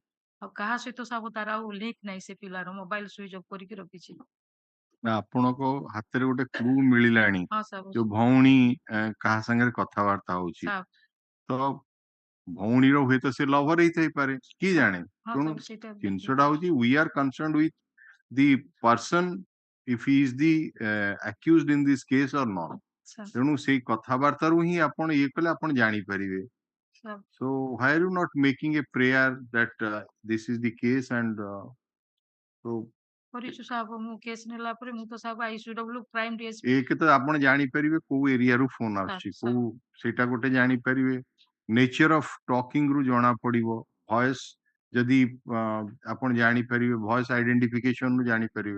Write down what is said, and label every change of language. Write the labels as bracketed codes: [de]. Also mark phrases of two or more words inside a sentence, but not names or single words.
[or] ଆଉ କାହା ସହିତ ସାବ ତାର ଆଉ ଲିଙ୍କ ନାହିଁ। ସେ ପିଲାର ମୋବାଇଲ [en] switch off [or] କରିକି ରଖିଛି। ଆପଣଙ୍କ ହାତରେ ଗୋଟେ କ୍ଲୁ ମିଳିଲାଣି ହଁ ସାବ ଯୋଉ ଭଉଣୀ କାହା ସାଙ୍ଗରେ କଥାବାର୍ତ୍ତା ହଉଛି ସାବ ତ ଭଉଣୀର ହୁଏତ ସେ ଲଭର ହେଇଥାଇପାରେ କିଏ ଜାଣେ। ହଁ ତେଣୁ ସାବ ସେଇଟା ଜିନିଷଟା ହଉଛି [en] we are concerned with the person if he is the accused in this case or not। [or] ସାବ ତେଣୁ ସେଇ କଥାବାର୍ତ୍ତାରୁ ହିଁ ଆପଣ ଇଏ କଲେ ଆପଣ ଜାଣିପାରିବେ। ସାବ [en] So why are you not making a prayer that this is the case and so [or] କରିଛୁ ସାବ ମୁଁ କେସ୍ ନେଲା ପରେ ମୁଁ ତ ସାବ ICW [en] crime DSP [or] ଏକ ତ ଆପଣ ଜାଣିପାରିବେ କୋଉ ଏରିଆରୁ ଫୋନ ଆସୁଛି ସାର୍ କୋଉ ସେଇଟା ଗୋଟେ ଜାଣିପାରିବେ। [en] nature of talking [or] ରୁ ଜଣା ପଡିବ। ଭଏସ ଯଦି ଆପଣ ଜାଣିପାରିବେ [en] voice identification [or] ରୁ ଜାଣିପାରିବେ।